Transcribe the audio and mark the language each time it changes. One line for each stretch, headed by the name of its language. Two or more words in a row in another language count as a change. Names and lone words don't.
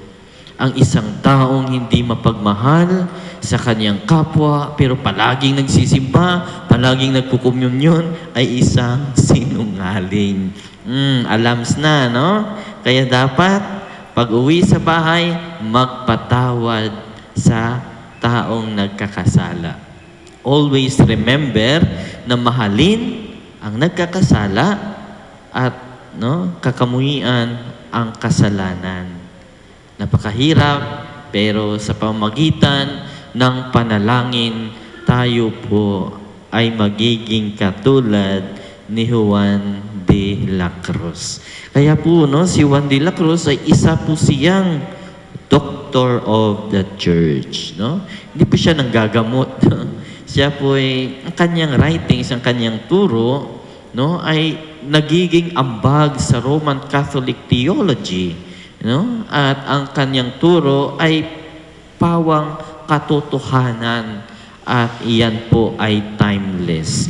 Filipino: Ang isang taong hindi mapagmahal sa kanyang kapwa, pero palaging nagsisimba, palaging nagkukumyunyon, ay isang sinungaling. Alams na, no? Kaya dapat, pag uwi sa bahay, magpatawad sa taong nagkakasala.
English: Always remember
Filipino: na mahalin ang nagkakasala at kakamuhian ang kasalanan. Napakahirap, pero sa pamamagitan ng panalangin, tayo po ay magiging katulad ni Juan de la Cruz. Kaya po, no, si Juan de la Cruz ay isa po siyang
English: doctor of the church.
Filipino: No? Hindi po siya nanggagamot. Siya po ay, ang kanyang writings, ang kanyang turo, no, ay nagiging ambag sa
English: Roman Catholic theology.
Filipino: No? At ang kanyang turo ay pawang katotohanan at iyan po ay timeless.